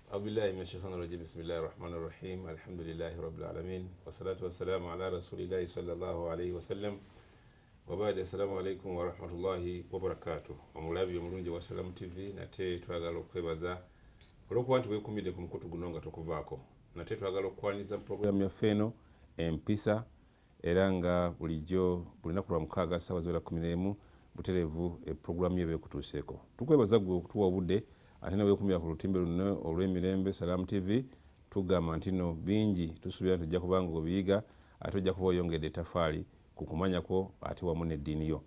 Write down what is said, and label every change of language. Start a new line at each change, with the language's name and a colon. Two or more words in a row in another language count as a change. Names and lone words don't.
Arabic: أعوذ بالله من الشيطان الرجيم بسم الله الرحمن الرحيم الحمد لله رب العالمين والصلاة والسلام على رسول الله صلى الله عليه وسلم وبعد السلام عليكم ورحمة الله وبركاته
Ganda: omulabi omulungi wa Salam TV nate twagala okwebaza olwokuba nti weekuumidde ku mukutu guno nga tokuvaako nate twagala okwaniriza program yaffe eno empisa era nga bulijjo buli lunaku lwa mukaaga ssaawa ziwera 11 butereevu program ye beekutuuseeko tukwebaza gwe okutuwa obudde ate neweekumira ku lutimbe luno olw'emirembe Salam TV tugamba nti no bingi tusuubira nti ojja kuba nga obiyiga ate ojja kuba oyongedde etafaali ku kumanyako ate wamu n'eddiini yo.